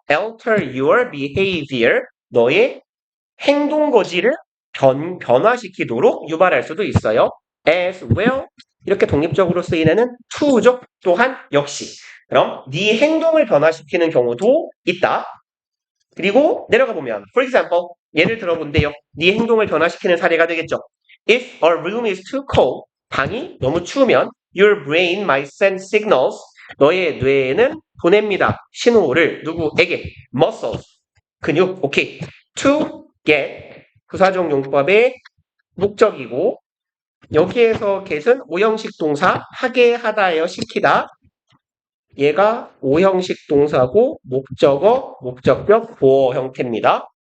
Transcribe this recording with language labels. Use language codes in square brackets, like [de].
[en] alter your behavior [ko] 너의 행동 거지를 변화시키도록 유발할 수도 있어요. as well 이렇게 독립적으로 쓰이는 to죠. 또한 역시 그럼 네 행동을 변화시키는 경우도 있다. 그리고 내려가 보면 [en] for example [ko] 예를 들어본대요. 네 행동을 변화시키는 사례가 되겠죠. [en] If a room is too cold [ko] 방이 너무 추우면 [en] your brain might send signals [ko] 너의 뇌는 보냅니다. 신호를 누구에게? muscles 근육 오케이 to get 부사적 용법의 목적이고 여기에서 get은 오형식 동사 하게 하다예요. 시키다 얘가 오형식 동사고 목적어, 목적격, 보어 형태입니다.